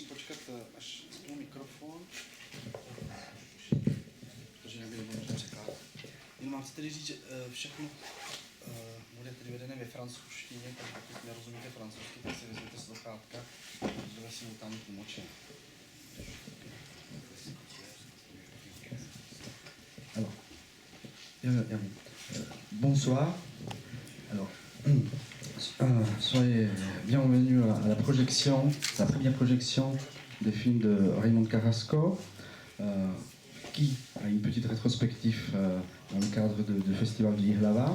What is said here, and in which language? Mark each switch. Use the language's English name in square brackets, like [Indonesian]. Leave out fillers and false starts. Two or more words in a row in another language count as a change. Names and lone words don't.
[Czech] počkat, až spolu mikrofon, protože nebudu možná překládat. Jenom mám si tedy říct, že všechno bude tedy vedené ve francouzštině, tak pokud nerozumíte francouzsky, tak si vezměte sluchátka, protože je simultánní tlumočení. [French] Bonsoir. Alors, soyez bienvenus à la projection, la première projection des films de Raymond Carrasco, qui a une petite rétrospective dans le cadre du Festival de l'Irlava.